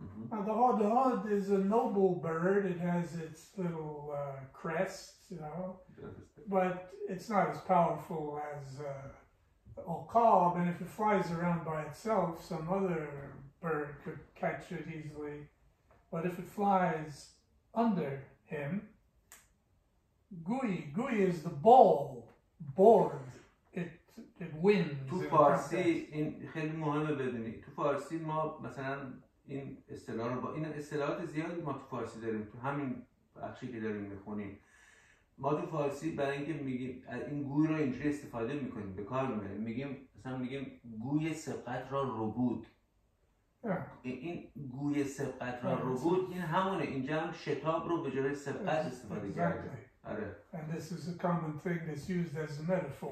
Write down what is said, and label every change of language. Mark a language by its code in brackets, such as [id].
[en] Now the hod is a noble bird. It has its little crest, you know, but it's not as powerful as the okab. And if it flies around by itself, some other bird could catch it easily. But if it flies under him, gui is the ball, board. It wins. [fa] تو فارسی این خیلی مهمه بدونی. تو فارسی ما مثلا این اصطلاح رو با این اصطلاحات زیادی ما تو فارسی داریم، تو همین بخشی که داریم میخونیم ما تو فارسی برای اینکه میگیم این گوی رو اینجوری استفاده میکنیم، به کار میبریم، میگیم مثلا میگیم گوی سبقت را ربود. این گوی سبقت را ربود این همونه، اینجا هم شتاب رو به جای سبقت استفاده کرده. آره. [en] And this is a common thing that's used as a metaphor.